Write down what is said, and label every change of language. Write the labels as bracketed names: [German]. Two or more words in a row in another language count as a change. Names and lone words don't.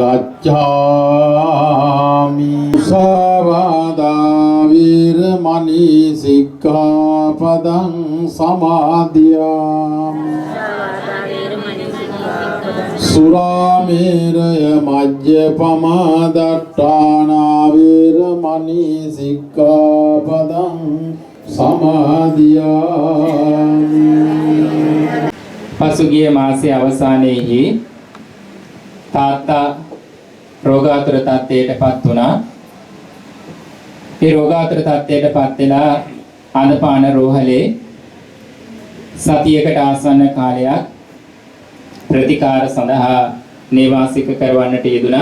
[Pali] ගච්ඡාමි สาวาดา වීරමණී සික්ඛාපදං සමාදියාමි සුරාමේරය මජ්ජපමා දට්ඨානා වීරමණී සික්ඛාපදං සමාදියාමි [Sinhala] පසුගිය මාසයේ අවසානයේදී තාත්තා රෝගාතුර තත්ත්වයටපත් වුණා. ඒ රෝගාතුර තත්ත්වයටපත් වෙලා ආනපාන රෝහලේ සතියකට ආසන්න කාලයක් ප්‍රතිකාර සඳහා නිවාසික කරවන්නට යෙදුණා.